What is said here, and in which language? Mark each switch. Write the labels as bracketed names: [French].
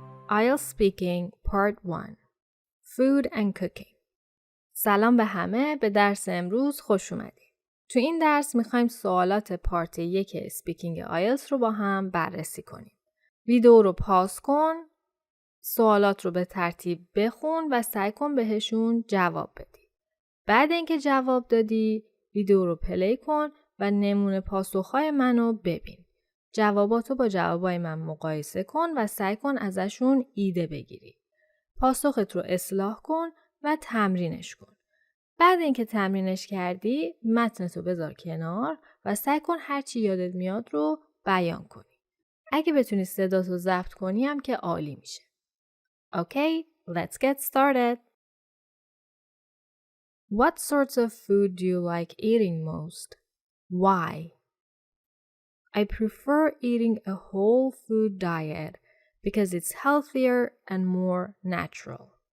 [English] IELTS Speaking Part 1 Food and Cooking. [Persian] سلام به همه، به درس امروز خوش اومدید. تو این درس میخوایم سوالات پارت 1 اسپیکینگ آیلتس رو با هم بررسی کنیم. ویدیو رو پاس کن، سوالات رو به ترتیب بخون و سعی کن بهشون جواب بدی. بعد اینکه جواب دادی، ویدیو رو پلی کن و نمونه پاسخهای منو ببین. جواباتو با جوابای من مقایسه کن و سعی کن ازشون ایده بگیری. پاسخت رو اصلاح کن و تمرینش کن. بعد اینکه تمرینش کردی، متنت رو بذار کنار و سعی کن هرچی یادت میاد رو بیان کنی. اگه بتونی صداتو ضبط کنی هم که عالی میشه. [English] Okay, let's get started. What sorts of food do you like eating most? Why? I prefer eating a whole food diet because it's healthier and more natural.